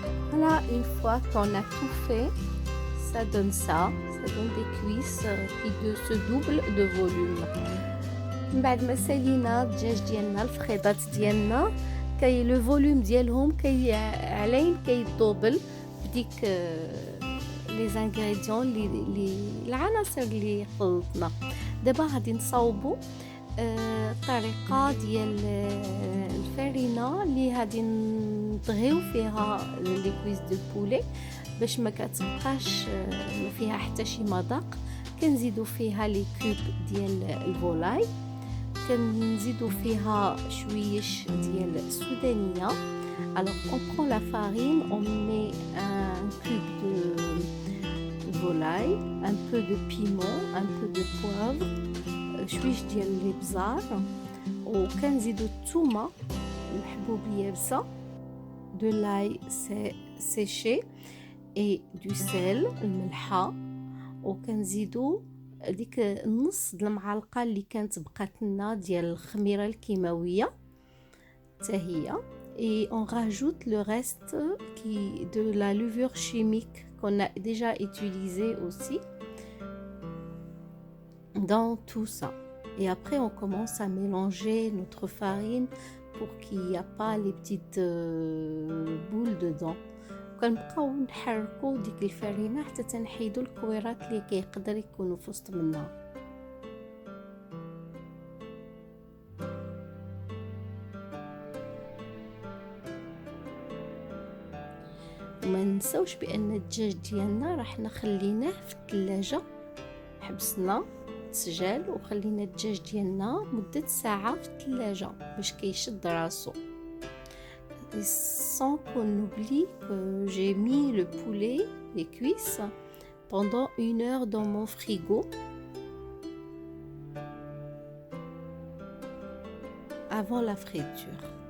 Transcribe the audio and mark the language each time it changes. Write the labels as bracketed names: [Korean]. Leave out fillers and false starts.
[French] Voilà, une fois qu'on a tout fait, ça donne ça donne des cuisses qui se doublent de volume. [Arabic] من بعد ما سالينا الدجاج ديالنا الفخيضات ديالنا لو فوليوم ديالهم علين كيدوبل بديك لي زانغريديون العناصر اللي خلطنا. دابا غادي نصاوبوا الطريقه ديال الفرينه اللي غادي نطغيو فيها لي كويس دو بولي باش ما كتبقاش ما فيها حتى شي مذاق. كنزيدوا فيها لي كوب ديال الفولاي، كنزيدوا فيها شويش ديال السودانيه. [French] Alors on prend la farine, on met un cube de volaille, un peu de piment, un peu de poivre, [Arabic] شويش ديال الابزار، وكنزيدوا الثومه المحبوب يابسه، [French] de l'ail séché et du sel الملحه، [Arabic] وكنزيدوا ديك النص د المعلقه اللي كانت بقات لنا ديال الخميره الكيماويه حتى هي. [French] et on rajoute le reste de la levure chimique qu'on a déjà utilisé aussi dans tout ça. Et après on commence à mélanger notre farine pour qu'il n'y a pas les petites boules dedans. [Arabic] كنبقاو نحركو ديك الفرينه حتى تنحيدو الكويرات اللي كيقدر يكونوا في وسط منها. وما ننساوش بان الدجاج ديالنا راح نخليناه في الثلاجه، حبسنا تسجل وخلينا الدجاج ديالنا مده ساعه في الثلاجه باش كيشد راسو. [French] Sans qu'on oublie que j'ai mis le poulet, les cuisses, pendant 1 heure dans mon frigo avant la friture.